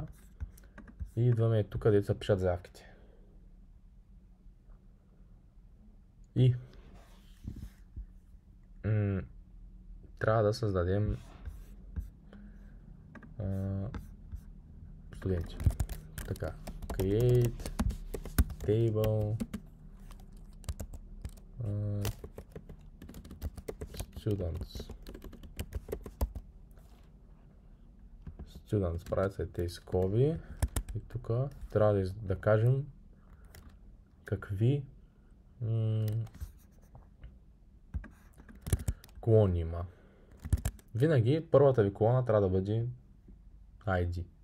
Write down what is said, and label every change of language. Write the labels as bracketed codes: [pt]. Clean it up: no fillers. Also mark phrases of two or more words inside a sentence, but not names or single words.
[bg] И идваме тук, където се пишат заявките. И трябва да създадем студенти. Така, [en] create table students. Students, [bg] правят се тези скоби и тук трябва да кажем какви колони има. Винаги първата ви колона трябва да бъде ID.